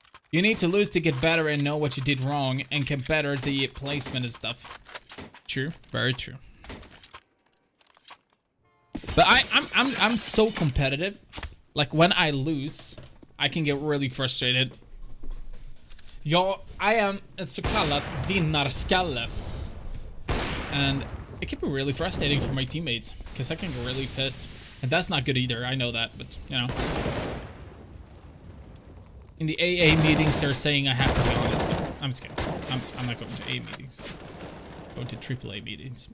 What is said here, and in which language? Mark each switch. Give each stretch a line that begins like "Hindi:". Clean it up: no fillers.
English: You need to lose to get better and know what you did wrong and get better the placement and stuff. True. Very true. But I'm so competitive. Like when I lose, I can get really frustrated.
Swedish: Jag är ett så kallat vinnarskalle.
English: And it can be really frustrating for my teammates because I can get really pissed. And that's not good either. I know that, but you know. In the AA meetings, they're saying I have to be honest. So I'm just kidding. I'm not going to AA meetings. I'm going to AAA meetings.